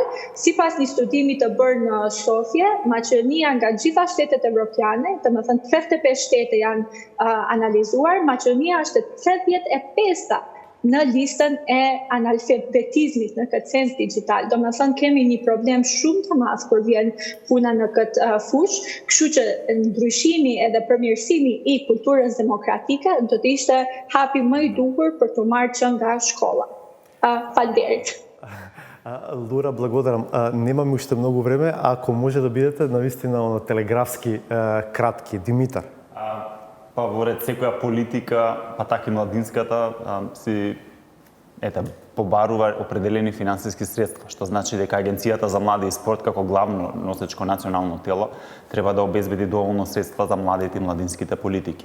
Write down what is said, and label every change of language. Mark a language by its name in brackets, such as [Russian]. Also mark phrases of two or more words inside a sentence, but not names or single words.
[Albanian] Sipas një studimi të bërë në Sofje, Maqedonia nga gjitha shtetet evropiane, domethënë 35 shtete janë analizuar, Maqedonia është e 35-ta në listën e analfabetizmit në këtë sens digital. Do me thënë kemi një problem shumë të madh kur vjen puna në këtë fushë, kështu që ndryshimi edhe përmirësimi i kulturës demokratike do të ishte hapi më i duhur për të marrë që nga shkolla. Faleminderit. [Macedonian] Лура, благодарам. Немаме уште многу време, ако може да бидете навистина телеграфски кратки. Димитар. Па во ред секоја политика, па така и младинската, си побарува определени финансиски средства, што значи дека Агенцијата за млади и спорт како главно носечко национално тело треба да обезбеди доволно средства за младите и младинските политики.